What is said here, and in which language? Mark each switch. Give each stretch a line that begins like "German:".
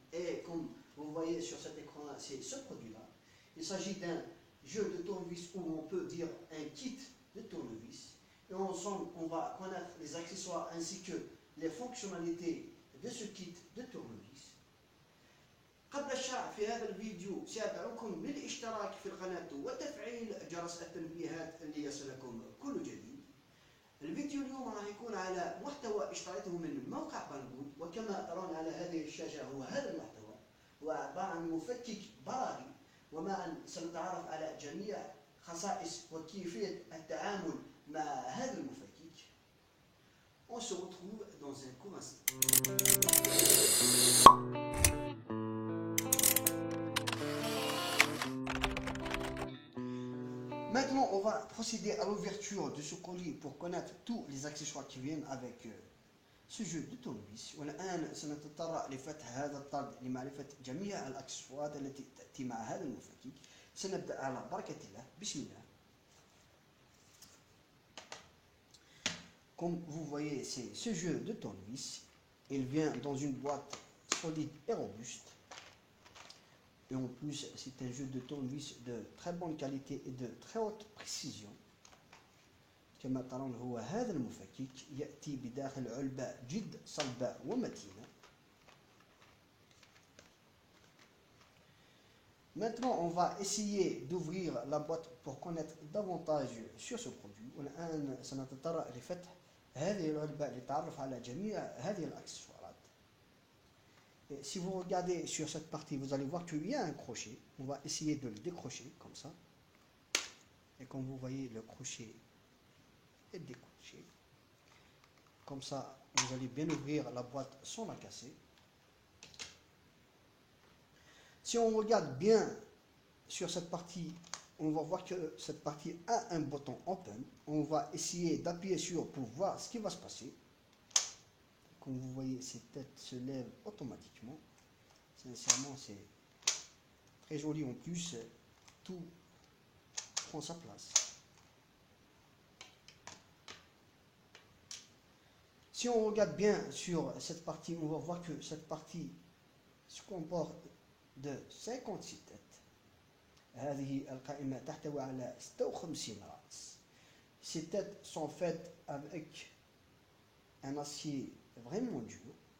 French: Et comme vous voyez sur cet écran, c'est ce produit-là. Il s'agit d'un jeu de tournevis où on peut dire un kit de tournevis. Et ensemble, on va connaître les accessoires ainsi que les fonctionnalités de ce kit de tournevis.
Arabic: قبل الشرح في هذا الفيديو سأدعوكم للاشتراك في القناة وتفعيل جرس التنبيهات ليصلكم كل جديد. الفيديو اليوم راح يكون على محتوى اشتريته من موقع بانجود، وكما ترون على هذه الشاشة هو هذا المحتوى، هو عبارة عن مفكك براغي، ومعا سنتعرف على جميع خصائص وكيفية التعامل مع هذا المفكك.
French: On se retrouve dans un court instant. Maintenant, on va procéder à l'ouverture de ce colis pour connaître tous les accessoires qui viennent avec ce jeu de tournevis.
Arabic: والآن سنتطرق لفتح هذا الطرد لمعرفة جميع الأكسسوارات التي تأتي مع هذا المفكك. سنبدأ على بركة الله. بسم الله.
French: Comme vous voyez, c'est ce jeu de tournevis. Il vient dans une boîte solide et robuste. Et en plus, c'est un jeu de tournevis de très bonne qualité et de très haute précision.
Arabic: كما ترون هو هذا المفكك يأتي بداخل علبة جد صلبة ومتينة.
French: Maintenant, on va essayer d'ouvrir la boîte pour connaître davantage sur ce produit.
Arabic: والآن سنتطرق لفتح هذه العلبة للتعرف على جميع هذه الأكسسوارات.
French: Et si vous regardez sur cette partie, vous allez voir qu'il y a un crochet. On va essayer de le décrocher comme ça. Et comme vous voyez, le crochet est décroché. Comme ça, vous allez bien ouvrir la boîte sans la casser. Si on regarde bien sur cette partie, on va voir que cette partie a un bouton open. On va essayer d'appuyer sur pour voir ce qui va se passer. Comme vous voyez, cette tête se lève automatiquement. Sincèrement, c'est très joli en plus. Tout prend sa place. Si on regarde bien sur cette partie, on va voir que cette partie se comporte de 56 têtes.
Arabic: هذه القائمة تحتوي على 56 رأس.
French: Ces têtes sont faites avec un acier vraiment dur.